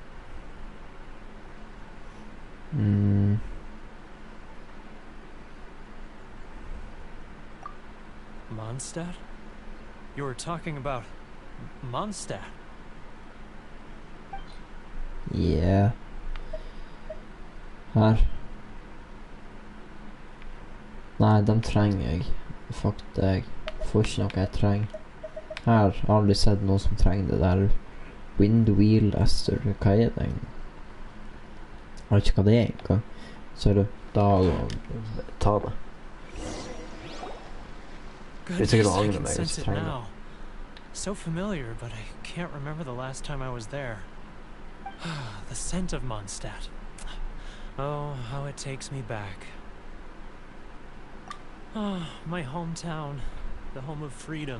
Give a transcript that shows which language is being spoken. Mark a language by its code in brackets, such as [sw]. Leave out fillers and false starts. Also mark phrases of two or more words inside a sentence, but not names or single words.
[en] Mondstadt? You were talking about Mondstadt? Yeah. [no] Her. Nei, dem trenger jeg. Fuck deg. Får ikke noe jeg trenger. Her har jeg aldri sett noen som trenger det der. Windwheel Esther. Hva er det? Jeg vet ikke hva det er engang. Så er det da å ta det. [en] Goodness, I can sense it now. So familiar, but I can't remember the last time I was there. The scent of Mondstadt. Oh, how it takes me back. Oh, my hometown, the home of freedom.